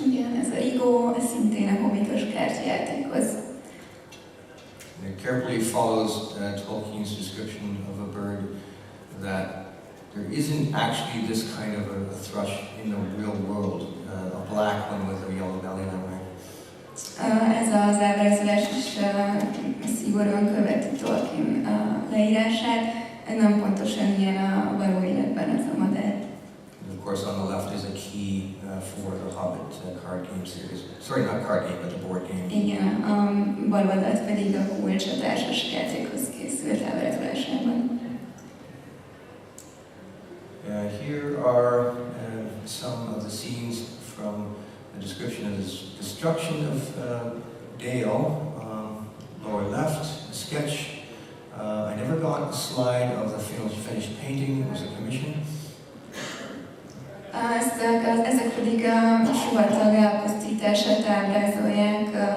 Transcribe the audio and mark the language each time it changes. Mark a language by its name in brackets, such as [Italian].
[Hungarian] Igen, ez a Rigó, szintén a hobbitos kártyajátékhoz. [English] It carefully follows Tolkien's description of a bird that there isn't actually this kind of a thrush in the real world, a black one with a yellow belly line. [Hungarian] Ez az ábrázolás is szigorúan követi Tolkien leírását, nem pontosan ilyen a való életben ez a madár. [English] And of course on the left is a key for the Hobbit card game series. Sorry, not card game, but the board game. [Hungarian] Igen, a bal oldalt pedig a kulcs a társas játékhoz készült ábrázolásában. [English] Here are some of the scenes from the description of the destruction of Dale, lower left, a sketch. I never got the slide of the finished painting, it was a commission. [Hungarian] Ezek pedig a sivatag elpusztítását ábrázolják.